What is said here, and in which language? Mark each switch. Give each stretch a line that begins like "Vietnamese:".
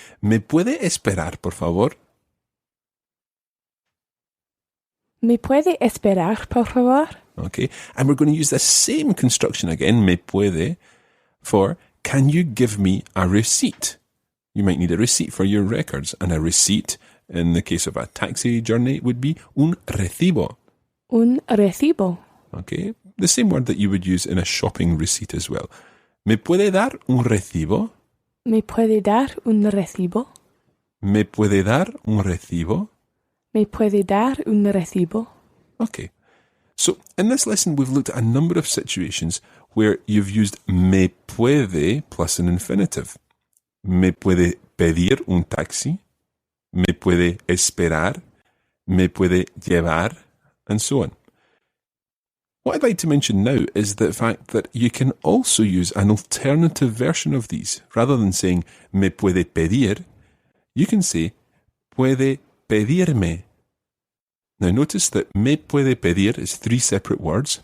Spanish: ¿Me puede esperar, por favor? ¿Me puede esperar, por favor?
English: Okay, and we're going to use the same construction again,
Spanish: me puede,
English: for can you give me a receipt? You might need a receipt for your records, and a receipt, in the case of a taxi journey, would be
Spanish: un recibo. Un recibo.
English: Okay, the same word that you would use in a shopping receipt as well.
Spanish: ¿Me puede dar un recibo? ¿Me puede dar un recibo? ¿Me puede dar un recibo? ¿Me puede dar un recibo?
English: Okay. So, in this lesson, we've looked at a number of situations where you've used
Spanish: me puede
English: plus an infinitive.
Spanish: Me puede pedir un taxi, me puede esperar, me puede llevar,
English: and so on. What I'd like to mention now is the fact that you can also use an alternative version of these. Rather than saying
Spanish: me puede pedir,
English: you can say
Spanish: puede pedirme.
English: Now notice that
Spanish: me puede pedir
English: is three separate words.